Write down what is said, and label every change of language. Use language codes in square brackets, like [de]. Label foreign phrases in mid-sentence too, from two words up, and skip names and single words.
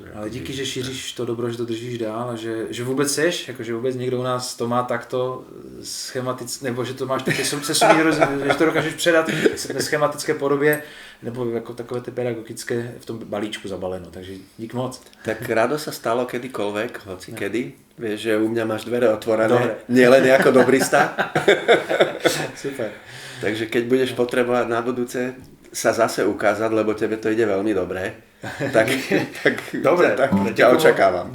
[cs] Ale díky, že šíříš to dobro, že to držíš dál a že vůbec seš, jakože vůbec někdo u nás to má takto schematicky, nebo že to máš také že to dokážeš předat ve schematické podobě, nebo jako takové ty pedagogické v tom balíčku zabaleno, takže dík moc. [sk] Tak rado sa stalo kedykoľvek, hoci kedy. Vieš, že u mňa máš dvere otvorené, nielen ako dobrista. Super. Takže keď budeš potrebovať na budúce sa zase ukázať, lebo tebe to ide veľmi dobre, tak dobre, tak ťa očakávam.